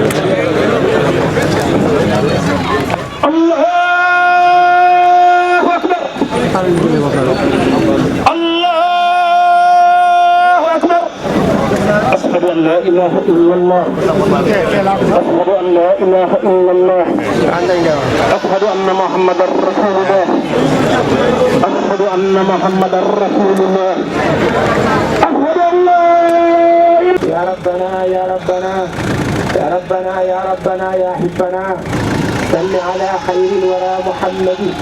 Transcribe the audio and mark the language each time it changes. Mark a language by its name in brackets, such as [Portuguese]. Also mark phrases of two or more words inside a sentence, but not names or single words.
[Arabic] الله أكبر الله أكبر أشهد أن لا إله إلا الله أشهد أن لا إله إلا الله أشهد أن محمدا رسول الله أشهد أن محمدا رسول الله أشهد أن لا يا ربنا يا ربنا يا ربنا يا ربنا يا حبنا صل على خير الورى محمد